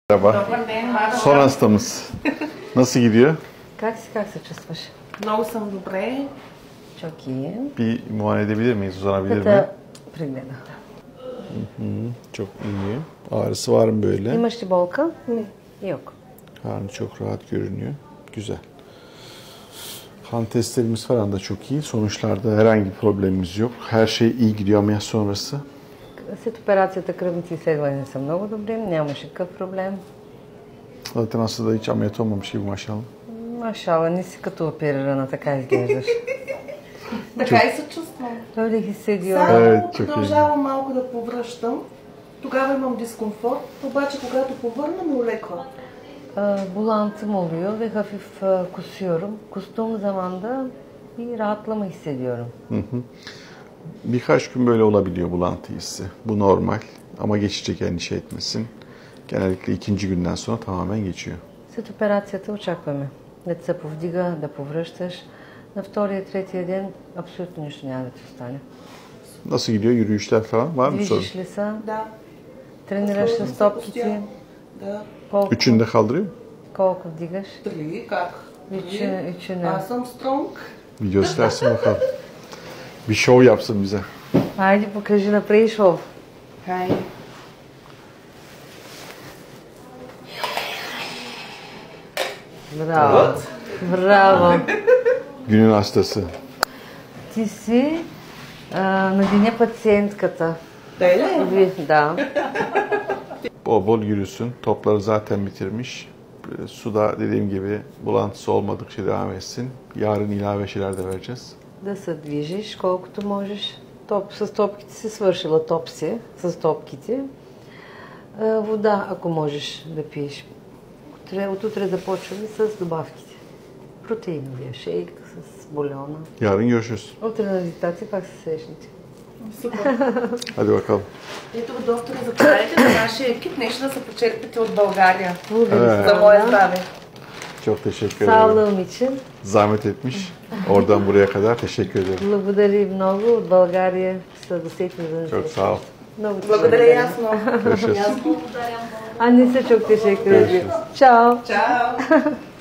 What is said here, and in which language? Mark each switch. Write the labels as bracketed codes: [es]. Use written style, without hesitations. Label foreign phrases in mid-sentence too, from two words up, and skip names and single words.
[tr] Merhaba. Son hastamız. Nasıl gidiyor? [bg] Как се чувстваш? Много съм добре. [tr] Çok iyi. Bir muayene edebilir miyiz? Uzanabilir mi? [bg] Kata прегледа. [tr] Çok iyi. Ağrısı var mı böyle? [bg] Имаш ли болка? [tr] Yok. Karnı çok rahat görünüyor. Güzel. Kan testlerimiz falan da çok iyi. Sonuçlarda herhangi bir problemimiz yok. Her şey iyi gidiyor ameliyat sonrası. [bg] След операцията кръвните изследвания са много добри, нямаше какъв проблем. [tr] Zaten hasta da hiç ameliyat olmamış gibi maşallah. [bg] Машала, не си като оперирана, така изглеждаш. Така и се чувствам. [tr] Öyle hissediyorum. [bg] Само [tr] Evet, çok iyi. [bg] продължавам малко да повръщам. Тогава имам дискомфорт, обаче когато повърна ме улеква. [tr] Bulantım oluyor ve hafif kusuyorum. Kustuğum zaman da bir rahatlama hissediyorum. Birkaç gün böyle olabiliyor bulantı hissi. Bu normal ama geçecek, endişe etmesin. Genellikle ikinci günden sonra tamamen geçiyor. [bg] След операцията очакваме да се повдига, да повръщаш. На втория, третия ден абсолютно нищо няма да ти остане. [tr] Nasıl gidiyor? Yürüyüşler falan var mı sorun? [bg] Движиш ли се? Да. Тренираш с стопките? Да. Колко, [tr] Üçünü de kaldırıyor mu? [bg] колко вдигаш? Три, как? [tr] Üçünü. [bg] Аз съм стронг. [tr] Bir göstersin bakalım. Bir şov yapsın bize. [bg] Хайде, покажи, направи шоу. Хайде. Браво. Браво. [tr] Günün hastası. [bg] Ти си на деня пациентката. Да. [tr] Bol bol yürüsün. Topları zaten bitirmiş. Suda dediğim gibi bulantısı olmadıkça devam etsin. Yarın ilave şeyler de vereceğiz. [bg] Да се движиш колкото можеш. С топките си свършила топ си, с топките. Вода, ако можеш да пиеш. От утре започваме с добавките. Протеиновия шейк с бульона. [tr] Yarın görüşürüz. [bg] Утре на медитация пак се срещнете. Супер. [tr] Hadi bakalım. [bg] Ето, доктора, заповядайте на нашия екип. Нещо да се почерпите от България. Благодаря. За мое здраве. [tr] Çok teşekkür Sağ ederim. olun için. Zahmet etmiş. Oradan buraya kadar teşekkür ederim. [bg] Благодаря много от България. Са досетни за [tr] Çok sağ ol. [bg] Много ти Благодаря и аз много. [tr] Görüşürüz. [bg] А не са [tr] çok teşekkür ederim. Görüşürüz. [bg] Чао. Чао.